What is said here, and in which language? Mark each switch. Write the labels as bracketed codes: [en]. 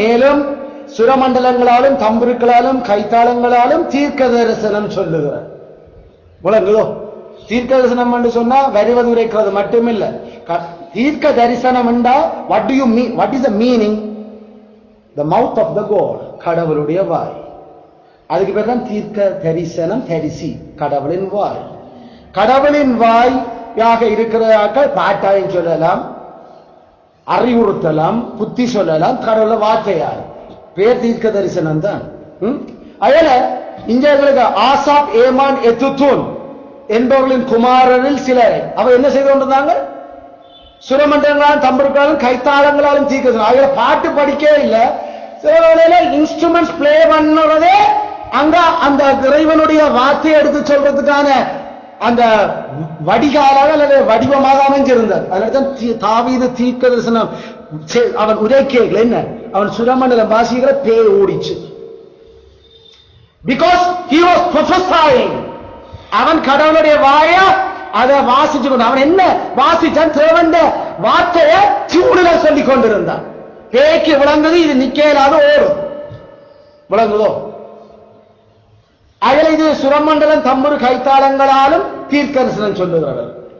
[ta] மேலும் சுரமண்டலங்களாலும் தம்புருக்களாலும் கைத்தாளங்களாலும் தீர்க்க தரிசனம் சொல்லுகிறார். முழங்குதோ? தீர்க்க தரிசனம் என்று சொன்னா வருவது உரைக்கிறது மட்டுமில்ல. தீர்க்க தரிசனம் என்றா [en] what do you mean? What is the meaning? The mouth of the God, [ta] கடவுளுடைய வாய். அதுக்கு பேர் தான் தீர்க்க தரிசனம். தரிசி கடவுளின் வாய். கடவுளின் வாயாக இருக்கிறார்கள். பாட்டாயும் சொல்லலாம், அறிவுறுத்தலாம், புத்தி சொல்லலாம். கடவுள வார்த்தையார் பேர் தீர்க்க தரிசனம் தான். அதனால இந்தியர்களுக்கு ஆசாப், ஏமான், எத்துத்தூன் என்பவர்களின் குமாரரில் சிலர் அவ என்ன செய்து கொண்டிருந்தாங்க? சுரமண்டலங்களாலும் தம்புருக்களாலும் கைத்தாளங்களாலும் தீர்க்க. பாட்டு படிக்கவே இல்லை. சில வேளையில இன்ஸ்ட்ருமெண்ட்ஸ் பிளே பண்ணுறதே அங்க அந்த இறைவனுடைய வார்த்தையை எடுத்து சொல்றதுக்கான அந்த வடிகாலாக அல்லது வடிவமாக அமைஞ்சிருந்தார். அதனால்தான் தாவீது தீர்க்க தரிசனம் அவன் உரைக்கல. என்ன அவன் சுரமண்டலம் வாசிக்கிற பேய் ஓடிச்சு. [en] Because he was prophesying. [ta] அவன் கடவுளுடைய வாய அதை வாசிச்சு கொண்டு அவன் என்ன வாசிச்சான்? தேவன் வார்த்தையை சூடுல சொல்லிக் கொண்டிருந்தான். பேய்க்கு விளங்குது, இது நிக்கலாத ஓடும். விளங்குதோ? அதில் இது சுரமண்டலம் தம்புரு கைத்தாளங்களாலும் தீர்க்கதரிசனம் சொல்லுகிறார்கள்.